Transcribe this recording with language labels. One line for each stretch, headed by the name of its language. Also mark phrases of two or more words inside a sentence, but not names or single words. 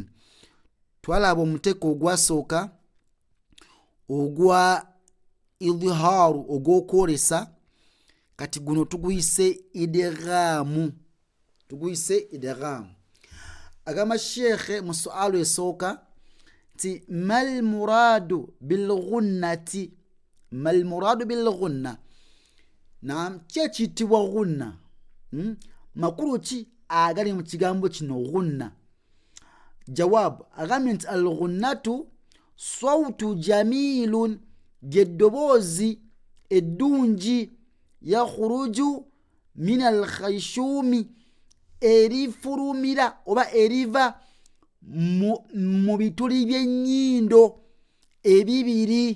Ganda: Twalaba omuteeko ogwasooka ogwa idhaaru ogw'okwolesa, kati guno tuguyise idghaamu. Agamba Sheikh mu sualu esooka ti
Arabic: ما المراد بالغنة، ما المراد بالغنة.
Ganda: Naam, kyekiyitibwa ghunna. Makulu ki agali mu kigambo kino ghunna? Jawaabu agambye nti
Arabic: الغنة صوت جميل,
Ganda: gy'eddoboozi eddungi,
Arabic: يخرج من الخيشوم,
Ganda: erifulumira oba eriva mu bituli by'ennyindo ebibiri.